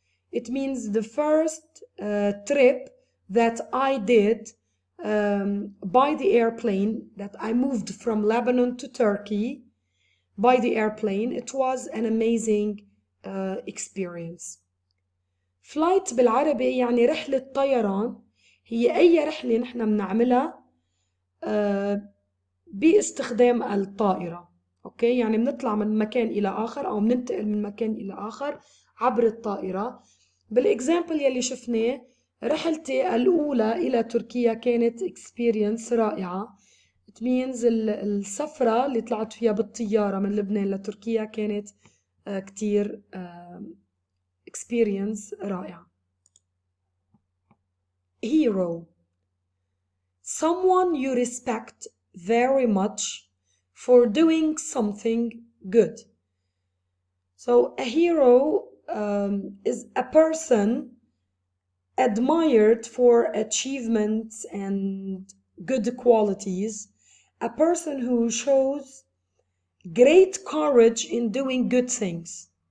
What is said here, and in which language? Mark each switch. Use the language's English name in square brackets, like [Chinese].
[English] It means the first trip that I did by the airplane, that I moved from Lebanon to Turkey by the airplane. It was an amazing experience. [Arabic] Flight بالعربي يعني رحلة طيران. هي أي رحلة نحن بنعملها باستخدام الطائرة. أوكي، يعني بنطلع من مكان إلى آخر أو بننتقل من مكان إلى آخر عبر الطائرة. بالإكزامبل يلي شفناه رحلتي الأولى إلى تركيا كانت experience رائعة. [English] It means [Arabic] السفرة اللي طلعت فيها بالطيارة من لبنان لتركيا كانت كتير experience رائعة. [English] Hero. Someone you respect very much for doing something good. So a hero is a person admired for achievements and good qualities, a person who shows great courage in doing good things.